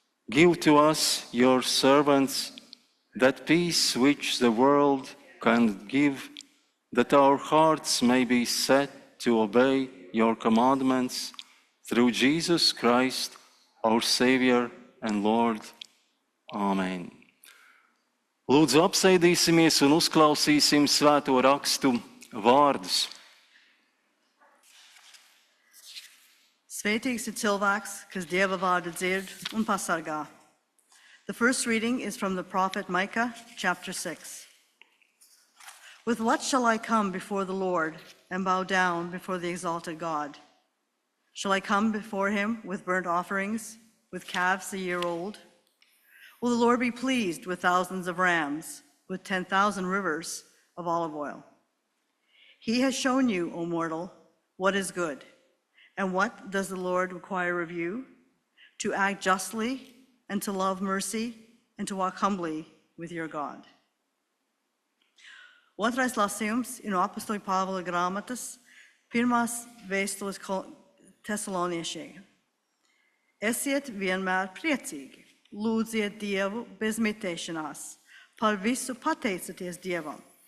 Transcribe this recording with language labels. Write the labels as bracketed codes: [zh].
[en] Give to us, your servants, that peace which the world can give, that our hearts may be set to obey your commandments through Jesus Christ, our Savior and Lord. Amen. [lv] Lūdzu, apsēdīsimies un uzklausīsim svēto rakstu vārdus. Svētīgs ir cilvēks, kas Dieva vārdu dzird un pasargā. [en] The first reading is from the prophet Micah, chapter 6. With what shall I come before the Lord and bow down before the exalted God? Shall I come before him with burnt offerings, with calves a year old? Will the Lord be pleased with thousands of rams, with 10,000 rivers of olive oil? He has shown you, O mortal, what is good. And what does the Lord require of you? To act justly and to love mercy and to walk humbly with your God. [lv] Otrais lasījums ir no apostoļa Pāvila grāmatas, pirmās vēstules Tesaloniešiem. Esiet vienmēr priecīgi, lūdziet Dievu bez mitēšanās, par visu pateicoties Dievam.